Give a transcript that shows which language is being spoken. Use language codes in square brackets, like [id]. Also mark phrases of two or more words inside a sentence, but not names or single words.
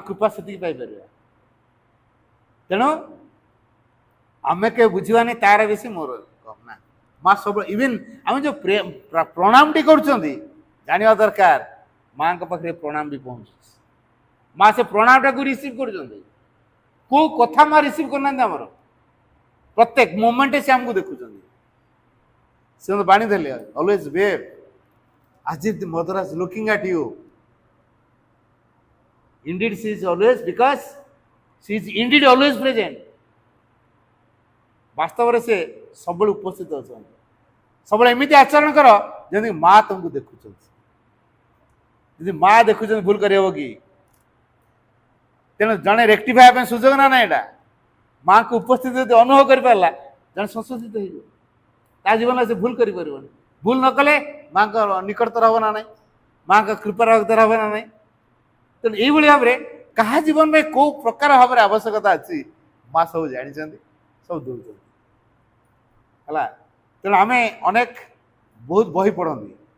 [or] କୃପା ସେତିକି ପାଇପାରିବା ତେଣୁ ଆମେ କେବେ ବୁଝିବାନି ତାର ବେଶୀ ମୋର କମ୍ ନା ମା ସବୁବେଳେ ଇଭିନ୍ ଆମେ ଯେଉଁ ପ୍ରଣାମଟି କରୁଛନ୍ତି ଜାଣିବା ଦରକାର ମାଙ୍କ ପାଖରେ ପ୍ରଣାମ ବି ପହଞ୍ଚୁଛି ମା ସେ ପ୍ରଣାମଟାକୁ ରିସିଭ୍ କରୁଛନ୍ତି କେଉଁ କଥା ମା ରିସିଭ୍ କରୁନାହାନ୍ତି ଆମର ପ୍ରତ୍ୟେକ ମୋମେଣ୍ଟରେ ସେ ଆମକୁ ଦେଖୁଛନ୍ତି ସେ ମୋତେ ବାଣୀ ଦେଲେ [en] always wave as if the mother is looking at you. Indeed, she is always because she is indeed always present. [or] ବାସ୍ତବରେ ସେ ସବୁବେଳେ ଉପସ୍ଥିତ ଅଛନ୍ତି ସବୁବେଳେ ଏମିତି ଆଚରଣ କର ଯେମିତି ମା ତୁମକୁ ଦେଖୁଛନ୍ତି ଯଦି ମା ଦେଖୁଛନ୍ତି ଭୁଲ କରିହେବ କି ତେଣୁ ଜଣେ ରେକ୍ଟିଫାଏ ପାଇଁ ସୁଯୋଗ ନା ନାହିଁ ଏଇଟା ମାଙ୍କ ଉପସ୍ଥିତି ଯଦି ଅନୁଭବ କରିପାରିଲା ଜଣେ ସଂଶୋଧିତ ହେଇଯିବ ତା ଜୀବନରେ ସେ ଭୁଲ କରିପାରିବନି ଭୁଲ ନ କଲେ ମାଙ୍କ ନିକଟତର ହବ ନା ନାହିଁ ମାଙ୍କ କୃପାର ହକଦାର ହବ ନା ନାହିଁ ତେଣୁ ଏଇଭଳି ଭାବରେ କାହା ଜୀବନ ପାଇଁ କୋଉ ପ୍ରକାର ଭାବରେ ଆବଶ୍ୟକତା ଅଛି ମା ସବୁ ଜାଣିଛନ୍ତି ସବୁ ଦେଉଛନ୍ତି ହେଲା ତେଣୁ ଆମେ ଅନେକ ବହୁତ ବହି ପଢ଼ନ୍ତି